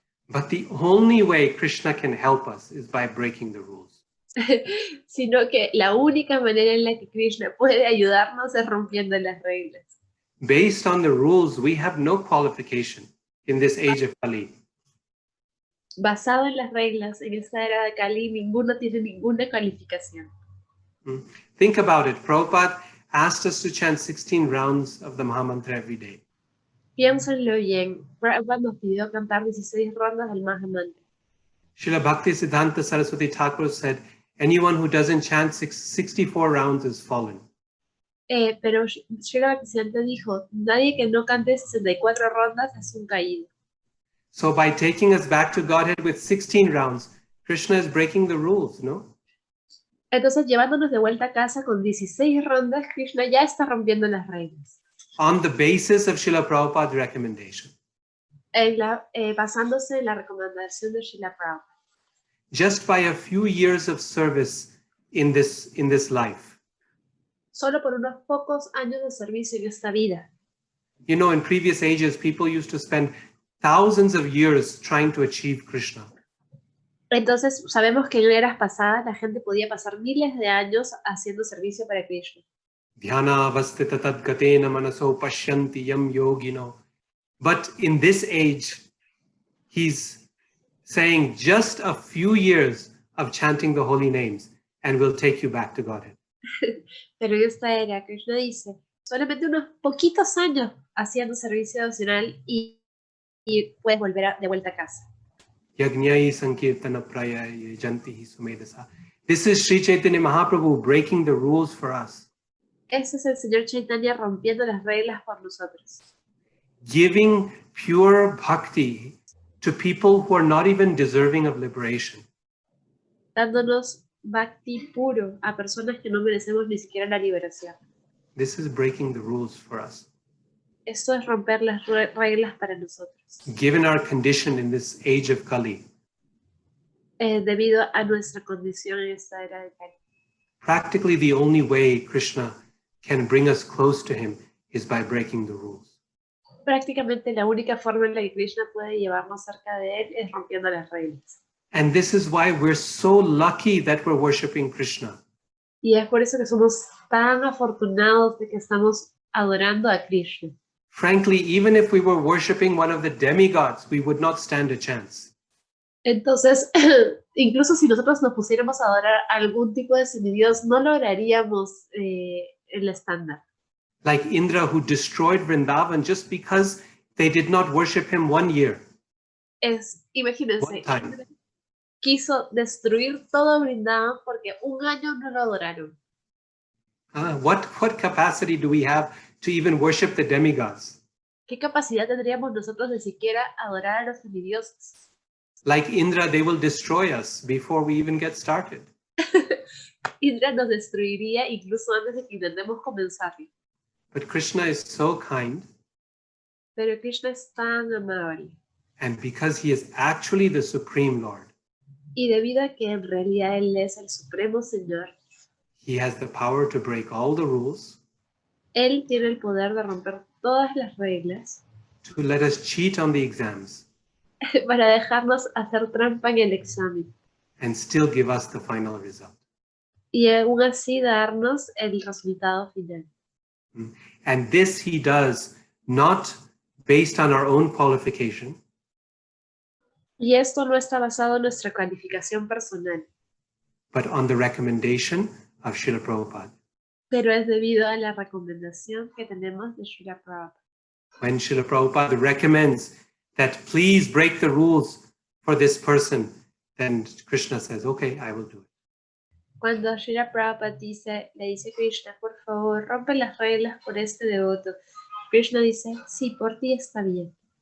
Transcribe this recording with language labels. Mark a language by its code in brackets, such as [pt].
[en] But the only way Krishna can help us is by breaking the rules. [es] Sino que la única manera en la que Krishna puede ayudarnos es rompiendo las reglas. [en] Based on the rules, we have no qualification in this age of Kali. [es] Basado en las reglas, en esta era de Kali, ninguno tiene ninguna calificación. [en] Think about it. Prabhupada asked us to chant 16 rounds of the Mahamantra every day. [es] Piénsenlo bien. Prabhupada nos pidió cantar 16 rondas del Mahamantra. [en] Srila Bhakti Siddhanta Saraswati Thakur said, anyone who doesn't chant 64 rounds is fallen. [es] Pero Srila Bhaktisiddhanta dijo, nadie que no cante 64 rondas es un caído. [en] So by taking us back to Godhead with 16 rounds, Krishna is breaking the rules, no? [es] Entonces, llevándonos de vuelta a casa con 16 rondas, Krishna ya está rompiendo las reglas. [en] On the basis of Srila Prabhupada's recommendation. [es] Basándose en la recomendación de Srila Prabhupada. [en] Just by a few years of service in this life. [es] Solo por unos pocos años de servicio en esta vida. [en] You know, in previous ages, people used to spend thousands of years trying to achieve Krishna. [es] Entonces, sabemos que en eras pasadas la gente podía pasar miles de años haciendo servicio para Krishna. [sa] Dhyana avastita tadgatena manaso pashyanti yam yogino. [en] But in this age, he's saying just a few years of chanting the holy names and we'll take you back to Godhead. [es] Pero en esta era, Krishna dice, solamente unos poquitos años haciendo servicio devocional y puedes volver de vuelta a casa. [sa] Yajñai sankirtana prayai jantihi sumedasa. [en] This is Sri Chaitanya Mahaprabhu breaking the rules for us. [es] Ese es el Señor Chaitanya rompiendo las reglas por nosotros. [en] Giving pure bhakti to people who are not even deserving of liberation. [es] Dándonos bhakti puro a personas que no merecemos ni siquiera la liberación. [en] This is breaking the rules for us. [es] Esto es romper las reglas para nosotros. [en] Given our condition in this age of Kali. [es] Debido a nuestra condición en esta era de Kali. [en] Practically the only way Krishna can bring us close to him is by breaking the rules. [es] Prácticamente la única forma en la que Krishna puede llevarnos cerca de él es rompiendo las reglas. [en] And this is why we're so lucky that we're worshiping Krishna. [es] Y es por eso que somos tan afortunados de que estamos adorando a Krishna. [en] Frankly, even if we were worshiping one of the demigods, we would not stand a chance. [es] Entonces, incluso si nosotros nos pusiéramos a adorar a algún tipo de semidios, no lograríamos el estándar. [en] Like Indra, who destroyed Vrindavan just because they did not worship him 1 year. [es] Imagínense, [en] One time. [es] quiso destruir todo Vrindavan porque un año no lo adoraron. [en] What capacity do we have to even worship the demigods? [es] ¿Qué capacidad tendríamos nosotros de siquiera adorar a los semidioses? [en] Like Indra, they will destroy us before we even get started. [es] Indra nos destruiría incluso antes de que intentemos comenzar. [en] But Krishna is so kind. [es] Pero Krishna es tan amable. [en] And because he is actually the Supreme Lord, [es] Y debido a que en realidad Él es el Supremo Señor, [en] he has the power to break all the rules, [es] Él tiene el poder de romper todas las reglas [en] to let us cheat on the exams, [es] para dejarnos hacer trampa en el examen [en] and still give us the final result. [es] y aún así darnos el resultado final. [en] And this he does not based on our own qualification, [es] Y esto no está basado en nuestra calificación personal, [en] but on the recommendation of Srila Prabhupada. [es] pero es debido a la recomendación que tenemos de Srila Prabhupada. [en] When Srila Prabhupada recommends that please break the rules for this person, then Krishna says, okay, I will do it. [es] Cuando Srila Prabhupada le dice a Krishna, por favor, rompe las reglas por este devoto, Krishna dice, sí, por ti está bien.